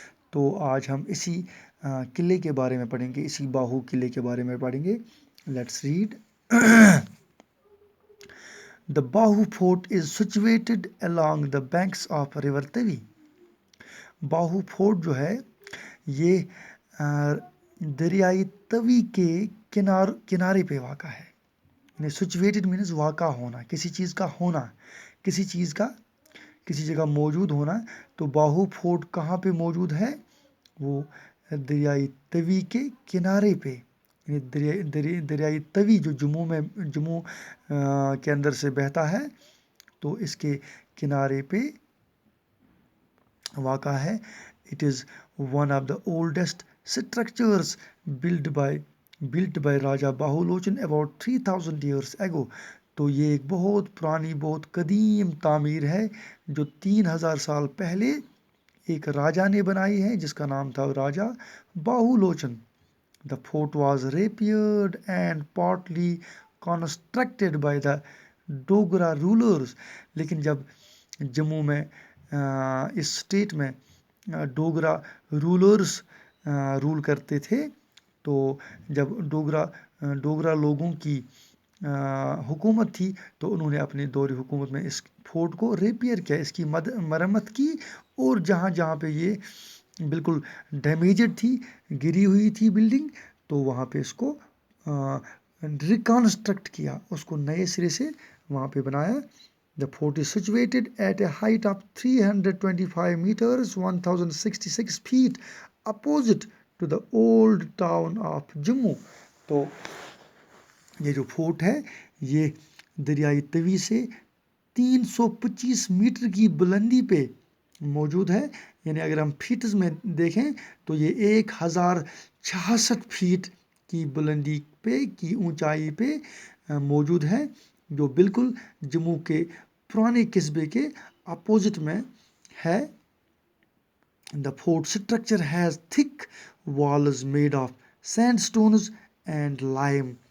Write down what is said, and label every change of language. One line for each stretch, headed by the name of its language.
Urdu: تو آج ہم اسی قلعے کے بارے میں پڑھیں گے، اسی باہو قلعے کے بارے میں پڑھیں گے.
English: Let's read. The Bahu Fort is situated along the banks of river Tavi.
Urdu: Bahu fort جو ہے یہ دریائے توی کے کنارے پہ واقع ہے. یعنی
English: situated means
Urdu: واقع ہونا، کسی چیز کا ہونا، کسی چیز کا کسی جگہ موجود ہونا. تو باہو فورٹ کہاں پہ موجود ہے؟ وہ دریائے توی کے کنارے پہ. دریائے توی جو جموں کے اندر سے بہتا ہے تو اس کے کنارے پہ واقع ہے.
English: It is one of the oldest structures built by Raja Bahu Lochan about 3000 years ago.
Urdu: تو یہ ایک بہت پرانی، بہت قدیم تعمیر ہے جو 3000 سال پہلے ایک راجا نے بنائی ہے جس کا نام تھا راجا Bahu Lochan.
English: The fort was repaired and partly constructed by the Dogra rulers.
Urdu: لیکن جب جموں میں اس اسٹیٹ میں ڈوگرا رولرز رول کرتے تھے، تو جب ڈوگرا لوگوں کی حکومت تھی تو انہوں نے اپنے دور حکومت میں اس فورٹ کو ریپیئر کیا، اس کی مرمت کی، اور جہاں پہ یہ بالکل ڈیمیجڈ تھی، گری ہوئی تھی بلڈنگ، تو وہاں پہ اس کو ریکنسٹرکٹ کیا، اس کو نئے سرے سے وہاں پہ بنایا.
English: The fort is situated at a height of 325 meters 1066 feet opposite to the old town of Jammu.
Urdu: تو یہ جو فورٹ ہے یہ دریائے توی سے 325 میٹر کی بلندی پہ موجود ہے. یعنی اگر ہم فیٹز میں دیکھیں تو یہ 1066 فیٹ کی بلندی پہ، کی اونچائی پہ موجود ہے، جو بالکل جموں کے پرانے قصبے کے اپوزٹ میں ہے.
English: The fort structure has thick walls made of sandstones and lime.